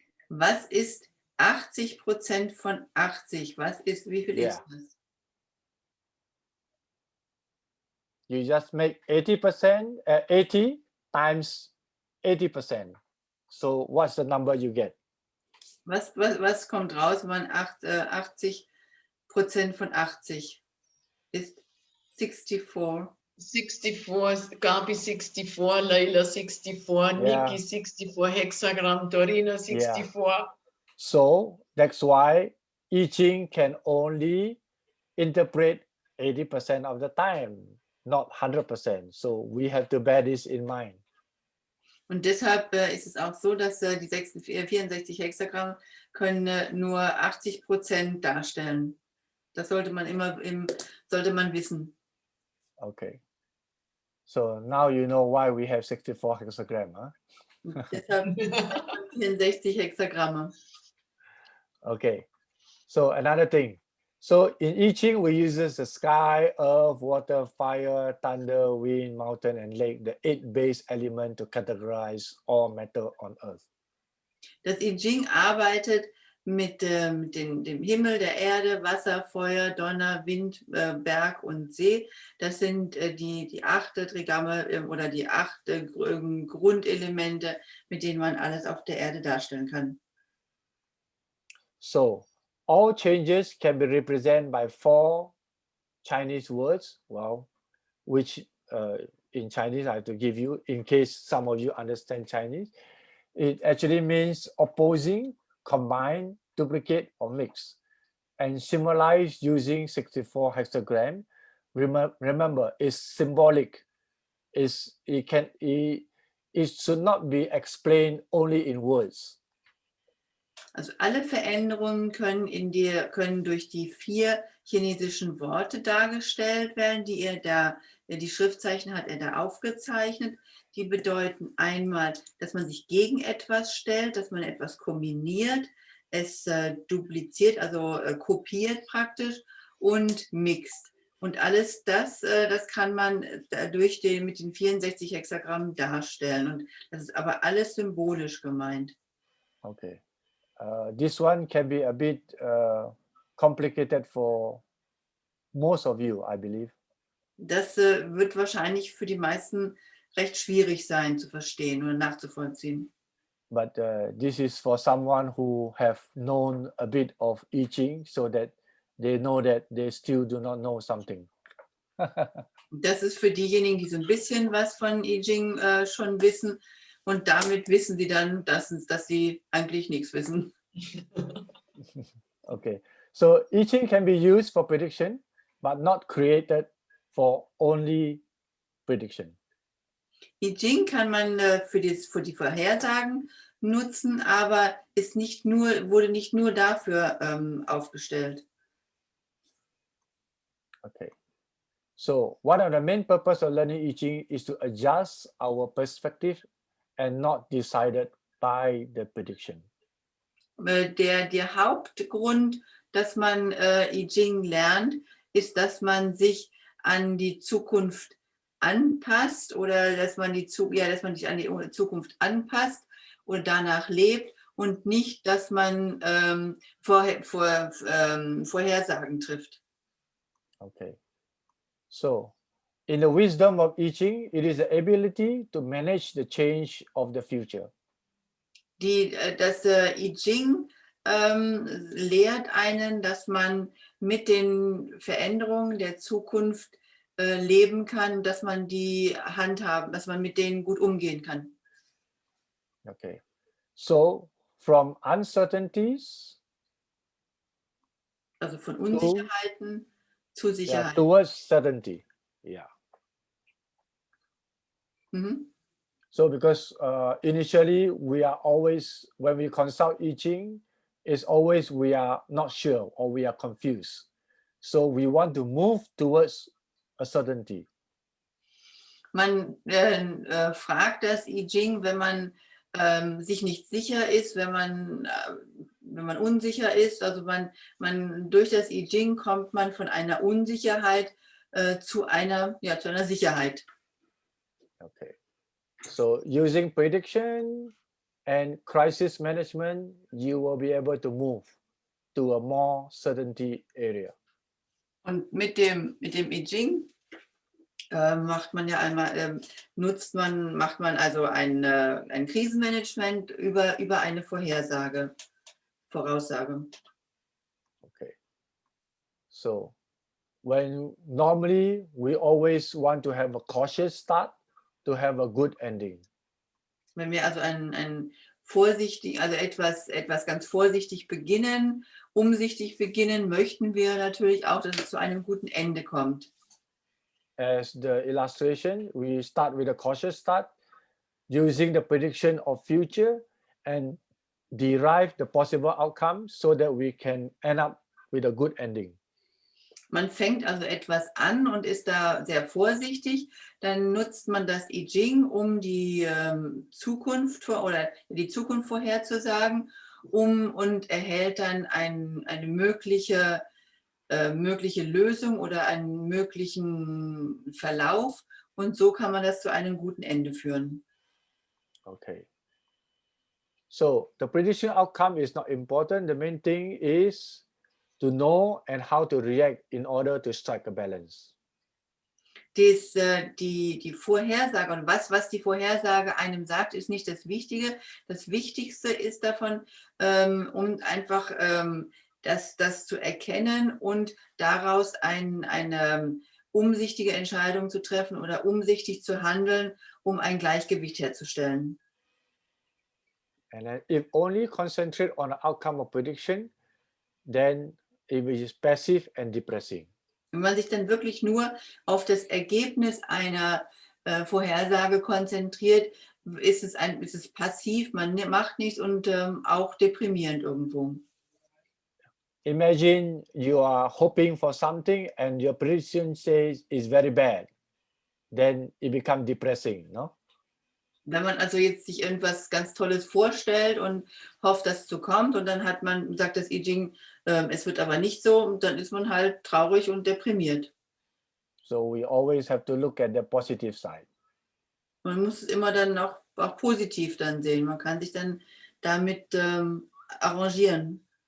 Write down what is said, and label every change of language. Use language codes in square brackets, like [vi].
[de] Was ist 80% von 80? Wie viel ist das? [en] You just make 80%, 80 times 80%. So what's the number you get? [de] Was kommt raus, wenn man 80% von 80 ist? 64. [en] 64, Gabi 64, Leila 64, Yeah. Nikki 64, Hexagram, Dorina 64. So that's why I Ching can only interpret 80% of the time, not 100%. So we have to bear this in mind. [de] Und deshalb ist es auch so, dass die 64 Hexagramm können nur 80% darstellen. Das sollte man wissen. Okay. [en] So now you know why we have 64 hexagram, huh? [de] Deshalb 64 Hexagramme. [en] Okay. So another thing. So in I Ching, we use the sky, earth, water, fire, thunder, wind, mountain, and lake, the 8 base elements to categorize all matter on earth. [de] Das I Ching arbeitet mit dem Himmel, der Erde, Wasser, Feuer, Donner, Wind, Berg und See. Das sind die 8 Trigramme oder die 8 Grundelemente, mit denen man alles auf der Erde darstellen kann. [en] So all changes can be represented by 4 Chinese words, well, which in Chinese I have to give you in case some of you understand Chinese. It actually means opposing, combine, duplicate, or mix, and symbolize using 64 hexagram. Remember, it's symbolic. It should not be explained only in words. [de] Also alle Veränderungen können durch die 4 chinesischen Worte dargestellt werden, die Schriftzeichen hat er da aufgezeichnet. Die bedeuten einmal, dass man sich gegen etwas stellt, dass man etwas kombiniert, es dupliziert, also kopiert praktisch und mixt. Und alles das kann man mit den 64 Hexagrammen darstellen. Und das ist aber alles symbolisch gemeint. Okay. [en] This one can be a bit complicated for most of you, I believe. [de] Das wird wahrscheinlich für die meisten recht schwierig sein zu verstehen oder nachzuvollziehen. [en] But this is for someone who have known a bit of I Ching, so that they know that they still do not know something. [de] Das ist für diejenigen, die so ein bisschen was von I Ching schon wissen, und damit wissen sie dann, dass sie eigentlich nichts wissen. [en] Okay, so I Ching can be used for prediction, but not created for only prediction. [de] I Ching kann man für die Vorhersagen nutzen, aber wurde nicht nur dafür aufgestellt. [en] Okay, so one of the main purpose of learning I Ching is to adjust our perspective and not decided by the prediction. [de] Der Hauptgrund, dass man I Ching lernt, ist, dass man sich an die Zukunft anpasst oder dass man sich an die Zukunft anpasst und danach lebt und nicht, dass man Vorhersagen trifft. Okay. [en] So, in the wisdom of I Ging, it is the ability to manage the change of the future. [de] Das I Ging lehrt einen, dass man mit den Veränderungen der Zukunft leben kann, dass man die handhaben, dass man mit denen gut umgehen kann. [en] Okay. So, from uncertainties, [de] also von Unsicherheiten zu [en] yeah, [de] Sicherheit. [en] towards certainty. Yeah. Mhm. So because initially we are always, when we consult I Ching, it's always we are not sure or we are confused. So we want to move towards a certainty. [de] Man fragt das I Ching, wenn man sich nicht sicher ist, wenn man unsicher ist. Also man durch das I Ching kommt man von einer Unsicherheit zu einer Sicherheit. Okay. [en] So using prediction and crisis management, you will be able to move to a more certainty area. [de] Und mit dem I Ching macht man ja einmal, macht man also ein Krisenmanagement über eine Voraussage. Okay. [en] So when normally we always want to have a cautious start to have a good ending. [de] Wenn wir also etwas ganz vorsichtig beginnen, umsichtig beginnen, möchten wir natürlich auch, dass es zu einem guten Ende kommt. [en] As the illustration, we start with a cautious start, using the prediction of future and derive the possible outcome so that we can end up with a good ending. [de] Man fängt also etwas an und ist da sehr vorsichtig. Dann nutzt man das I Ching, um die Zukunft vorherzusagen, und erhält dann eine mögliche Lösung oder einen möglichen Verlauf. Und so kann man das zu einem guten Ende führen. [en] Okay. So the prediction outcome is not important. The main thing is to know and how to react in order to strike a balance. [de] Die Vorhersage und was die Vorhersage einem sagt, ist nicht das Wichtige. Das Wichtigste ist davon, um einfach das zu erkennen und daraus eine umsichtige Entscheidung zu treffen oder umsichtig zu handeln, um ein Gleichgewicht herzustellen. [en] And then if only concentrate on the outcome of prediction, then it is passive and depressing. [de] Wenn man sich dann wirklich nur auf das Ergebnis einer Vorhersage konzentriert, ist es passiv, man macht nichts und auch deprimierend irgendwo. [en] Imagine you are hoping for something and your prediction says it's very bad. Then it becomes depressing, no? [de] Wenn man also jetzt sich irgendwas ganz Tolles vorstellt und hofft, dass es so kommt und dann sagt das I Ching, es wird aber nicht so, und dann ist man halt traurig und deprimiert. [en] So we always have to look at the positive side. [de] Man muss es immer dann auch positiv dann sehen. Man kann sich dann damit arrangieren.